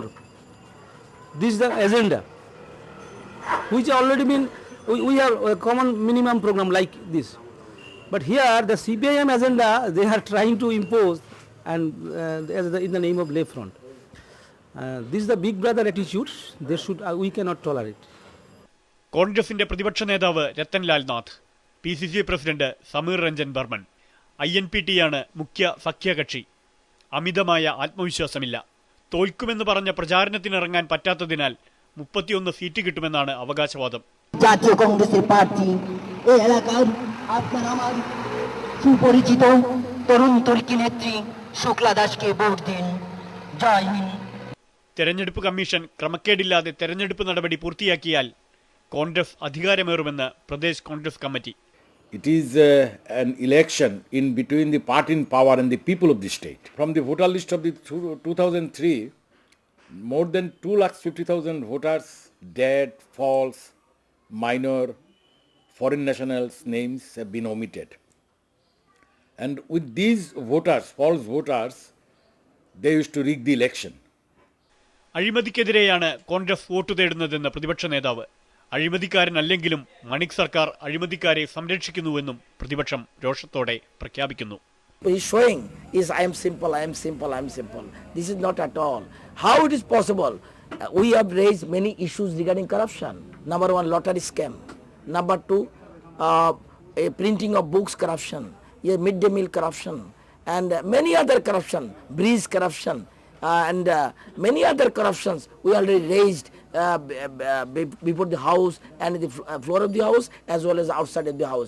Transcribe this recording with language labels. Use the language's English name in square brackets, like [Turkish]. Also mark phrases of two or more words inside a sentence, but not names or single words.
[English] This is the agenda which already been, we have a common minimum program like this, but here the CPIM agenda they are trying to impose, and in the name of left front. This is the big brother attitude. We cannot tolerate. [Malayalam] കോൺഗ്രസിന്റെ പ്രതിപക്ഷ നേതാവ് രത്തൻലാൽ നാഥ്, PCC പ്രസിഡന്റ് സമീർ രഞ്ജൻ ബർമൻ, INPT യാണ് മുഖ്യ സഖ്യകക്ഷി. അമിതമായ ആത്മവിശ്വാസമില്ല. തോൽക്കുമെന്ന് പറഞ്ഞ പ്രചാരണത്തിനിറങ്ങാൻ പറ്റാത്തതിനാൽ 31 സീറ്റ് കിട്ടുമെന്നാണ് അവകാശവാദം. [Bangla] জাতীয় কংগ্রেসের প্রার্থী এই এলাকার আপনার আমার সুপরিচিত তরুণ তরুণী নেত্রী শুক্লা দাসকে ভোট দিন। [Hindi] जय हिंद. [Malayalam] തെരഞ്ഞെടുപ്പ് കമ്മീഷൻ ക്രമക്കേടില്ലാതെ തെരഞ്ഞെടുപ്പ് നടപടി പൂർത്തിയാക്കിയാൽ കോൺഗ്രസ് അധികാരമേറുമെന്ന് പ്രദേശ് കോൺഗ്രസ് കമ്മിറ്റി. [English] It is an election in between the party in power and the people of the state. From the voter list of the 2003, more than 250,000 voters, dead, false, minor, foreign nationals' names have been omitted. And with these voters, false voters, they used to rig the election. [Malayalam] അഴിമതിക്കെതിരെയാണ് കോൺഗ്രസ് വോട്ട് തേടുന്നതെന്ന് പ്രതിപക്ഷ നേതാവ്. അഴിമതിക്കാരനല്ലെങ്കിലും മണിക് സർക്കാർ അഴിമതിക്കാരെ സംരക്ഷിക്കുന്നുവെന്നും പ്രതിപക്ഷം രോഷത്തോടെ പ്രഖ്യാപിക്കുന്നു. [English] He is showing is I am simple, I am simple, I am simple. This is not at all. How it is possible? We have raised many issues regarding corruption. Number one, lottery scam. Number two, a printing of books corruption, midday meal corruption, and many other corruption, breeze corruption, and many other corruptions we already raised before the house and the floor of the house as well as outside of the house.